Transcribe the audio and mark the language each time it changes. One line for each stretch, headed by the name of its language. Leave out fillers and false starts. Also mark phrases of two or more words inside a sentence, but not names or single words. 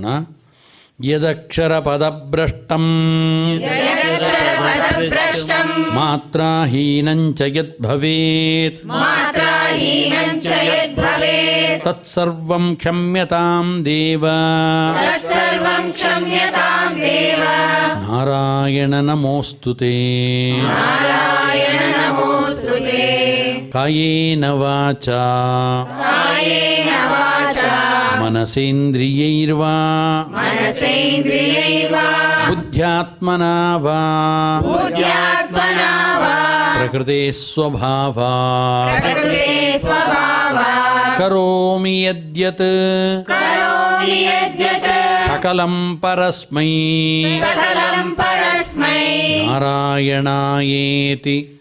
Sanskrit: ಯದಕ್ಷರ ಪದಭ್ರಷ್ಟಂ ಮಾತ್ರಾಹೀನಂಚ ಯದ್ಭವೇತ್ ಮಾತ್ರಾಹೀನಂಚ ಯದ್ಭವೇತ್ ತತ್ಸರ್ವಂ ಕ್ಷಮ್ಯತಾಂ ದೇವ ತತ್ಸರ್ವಂ ಕ್ಷಮ್ಯತಾಂ ದೇವ ನಾರಾಯಣ ನಮೋಸ್ತುತೇ. ನಾರಾಯಣ ನಮೋಸ್ತುತೇ. ಕಾಯೇನ ವಾಚಾ ಕಾಯೇನ ವಾಚಾ ಮನಸೇಂದ್ರಿಯೈರ್ವಾ ಮನಸೇಂದ್ರಿಯೈರ್ವಾ ಬುದ್ಧ್ಯಾತ್ಮನಾ ವಾ ಬುದ್ಧ್ಯಾತ್ಮನಾ ವಾ ಪ್ರಕೃತೆ ಸ್ವಭಾವಾತ್ ಪ್ರಕೃತೆ ಸ್ವಭಾವಾತ್ ಕರೋಮಿ ಯದ್ಯತ್ ಕರೋಮಿ ಯದ್ಯತ್ ಸಕಲಂ ಪರಸ್ಮೈ ಸಕಲಂ ಪರಸ್ಮೈ ನಾರಾಯಣಾಯೇತಿ